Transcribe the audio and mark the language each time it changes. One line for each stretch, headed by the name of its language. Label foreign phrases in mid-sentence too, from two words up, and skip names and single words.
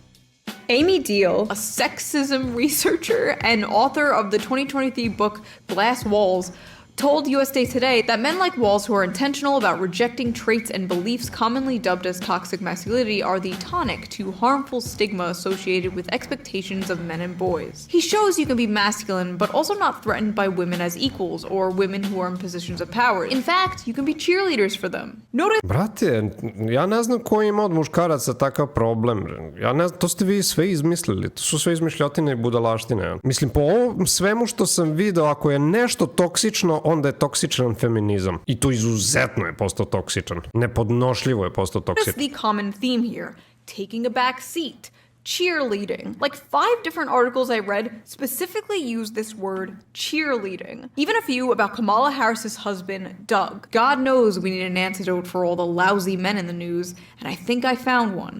English: Amy Deal, a sexism researcher and author of the 2023 book Glass Walls, told USA Today that men like Walz who are intentional about rejecting traits and beliefs commonly dubbed as toxic masculinity are the tonic to harmful stigma associated with expectations of men and boys. He shows you can be masculine, but also not threatened by women as equals or women who are in positions of power. In fact, you can be cheerleaders for them. Notice...
Serbian: Brate, ja ne znam ko ima od muškaraca takav problem. Ja ne znam, to ste vi sve izmislili. To su sve izmišljotine I budalaštine. Mislim, po ovom svemu što sam video, ako je nešto toksično, onda je toksičan feminizam. I to izuzetno je postao toksičan. Nepodnošljivo je postao toksičan.
English: That's the common theme here. Taking a back seat. Cheerleading. Like 5 different articles I read specifically use this word cheerleading. Even a few about Kamala Harris's husband, Doug. God knows we need an antidote for all the lousy men in the news, and I think I found one.